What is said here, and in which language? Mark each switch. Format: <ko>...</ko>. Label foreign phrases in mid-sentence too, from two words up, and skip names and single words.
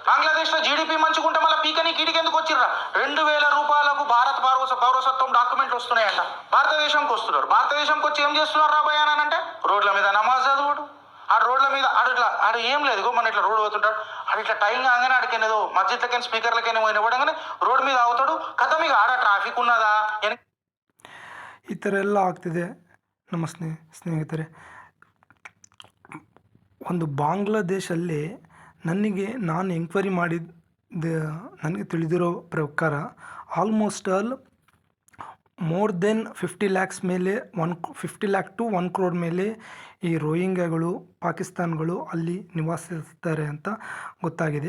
<te>బంగ్లాదేశ్లో జీడిపి మంచిగుంటే మళ్ళీ పీకని కీడికి ఎందుకు వచ్చిర్రా? 2000 రూపాయలకు భారత పౌరసత్వం డాక్యుమెంట్లు వస్తున్నాయంట. భారతదేశంకి వస్తున్నారు. భారతదేశంకి వచ్చి ఏం చేస్తున్నారు రా భయ అని అంటే రోడ్ల మీద నమాజ్ చదువుడు. ఆ రోడ్ల మీద ఆడు ఏం లేదు, మన ఇట్లా రోడ్డు పోతుంటాడు. ఆడు ఇట్లా టైం కాగానే ఆడికేదో మస్జిద్లకైనా స్పీకర్లకైనా పోయిన ఇవ్వడంగానే రోడ్ మీద అవుతాడు. కథ మీకు ఆడ ట్రాఫిక్ ఉన్నదా</te> <kn>ಈ ಥರ ಎಲ್ಲ ಆಗ್ತಿದೆ ನಮ್ಮ ಸ್ನೇಹಿತರೆ. ಒಂದು ಬಾಂಗ್ಲಾದೇಶಲ್ಲಿ ನಾನು ಎಂಕ್ವೈರಿ ಮಾಡಿದ ನನಗೆ ತಿಳಿದಿರೋ ಪ್ರಕಾರ</kn> <en>almost all more than</en> <kn>50 lakhs ಮೇಲೆ 50 lakh to 1 crore ಮೇಲೆ ಈ ರೋಹಿಂಗ್ಯಾಗಳು ಪಾಕಿಸ್ತಾನ್ಗಳು ಅಲ್ಲಿ ನಿವಾಸಿಸ್ತಾರೆ ಅಂತ ಗೊತ್ತಾಗಿದೆ.</kn>